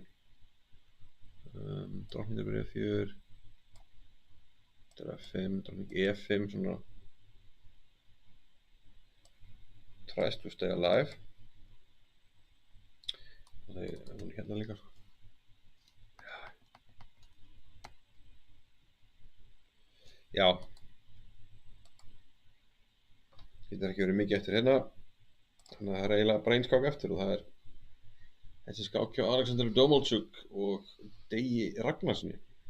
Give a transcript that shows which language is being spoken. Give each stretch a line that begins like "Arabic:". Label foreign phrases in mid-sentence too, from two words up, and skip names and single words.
Icelandic: Drottningur byrja 4, þetta er F5, drottning E5, svona
English: tries to stay alive.
Icelandic: Og það er hún hérna líka. Já. Getur ekki verið mikið eftir hérna. Þannig að það er eiginlega bara einn skák eftir og það er þessi skák hjá Alexander Domolchuk og Degi Ragnarssoni.